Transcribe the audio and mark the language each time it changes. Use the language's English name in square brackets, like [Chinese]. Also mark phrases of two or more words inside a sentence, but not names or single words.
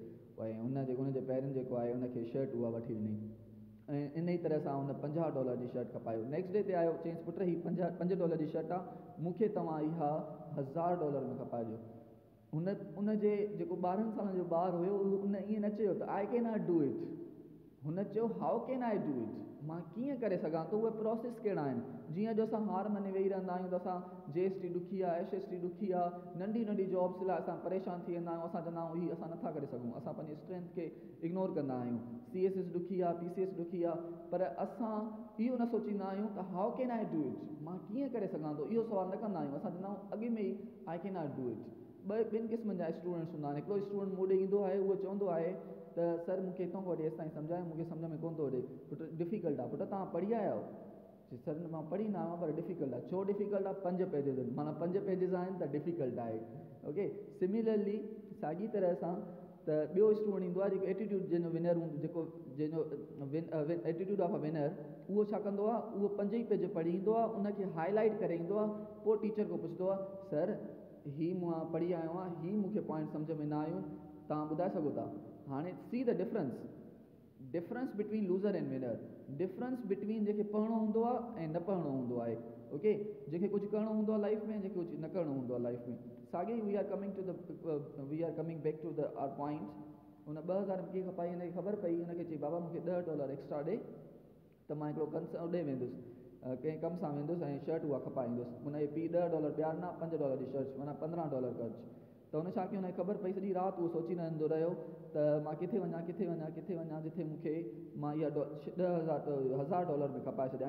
[Sindhi] ऐं उनजे पेरेंट जेको आहे उनखे शर्ट उहा वठी ॾिनई ऐं इन ई तरह सां उन $50 जी शर्ट खपायो। [English] next day [Sindhi] ते आयो, चयईंसि पुट ही $5 जी शर्ट आहे, मूंखे तव्हां इहा $1000 में खपाइजो। उनजे जेको 12 सालनि जो ॿारु हुयो उन ईअं न चयो त [English] I can not do it, [Sindhi] हुन चयो [English] how can I do it, [Sindhi] मां कीअं करे सघां थो। उहे प्रोसेस कहिड़ा आहिनि। जीअं जो असां हार मने वेही रहंदा आहियूं त असां GST ॾुखी आहे, SST ॾुखी आहे, नंढी नंढी जॉब्स लाइ असां परेशान थी वेंदा आहियूं। असां चवंदा आहियूं हीअ असां नथा करे सघूं, असां पंहिंजी स्ट्रेंथ खे इग्नोर कंदा आहियूं। CSS ॾुखी आहे, PCS ॾुखी आहे, पर असां इहो न सोचींदा आहियूं त [English] how can I do it, [Sindhi] मां कीअं करे सघां थो। इहो सुवाल न कंदा आहियूं, असां चवंदा आहियूं अॻे में ई [English] I can not do it. [Sindhi] ॿिनि क़िस्मनि जा स्टूडेंट्स हूंदा आहिनि। हिकिड़ो स्टूडेंट मूं ॾे ईंदो आहे, उहो चवंदो आहे त सर मूंखे हितां खां वठी हेसिताईं सम्झायो, मूंखे सम्झ में कोन थो अचे, पुट डिफ़िकल्ट आहे। पुट तव्हां पढ़ी आया आहियो? सर मां पढ़ी न आहियां पर डिफ़िकल्ट आहे। छो डिफ़िकल्ट आहे? 5 पेजिस आहिनि, माना 5 पेजिस आहिनि त डिफ़िकल्ट आहे। [English] okay, similarly [Sindhi] साॻी तरह सां त ॿियो स्टूडेंट ईंदो आहे जेको एटीट्यूड जंहिंजो विनर हूंदो, जेको जंहिंजो [English] attitude of a winner, [Sindhi] उहो छा कंदो आहे, उहो 5 ई पेज पढ़ी ईंदो आहे, उनखे हाईलाइट करे ईंदो आहे, पोइ टीचर खां पुछंदो आहे सर ही मां पढ़ी आयो आहियां, ही मूंखे पॉइंट सम्झ में न आयूं, तव्हां ॿुधाए सघो था। [English] हाणे see the difference between loser and winner. difference between [Sindhi] जेके पढ़णो हूंदो आहे ऐं न पढ़णो हूंदो आहे। ओके, जेके कुझु करिणो हूंदो आहे लाइफ में, जेके कुझु न करिणो हूंदो आहे लाइफ में। [English] साॻी we are coming back to the our point. [Sindhi] हुन 2000 कीअं खपाई, हिनखे ख़बर पई, हुनखे चई बाबा मूंखे $10 एक्स्ट्रा ॾे त मां हिकिड़ो होॾे वेंदुसि, कंहिं कम सां वेंदुसि ऐं शर्ट उहा खपाईंदुसि। हुनजे पीउ $10 ॿिया ॾिना, $5 जी शर्ट, माना $15 ख़र्चु। त हुन छा कयो, हुनखे ख़बर पई, सॼी राति उहो सोची रहंदो रहियो त मां किथे वञा जिथे मूंखे मां इहा $1000 में खपाए छॾिया।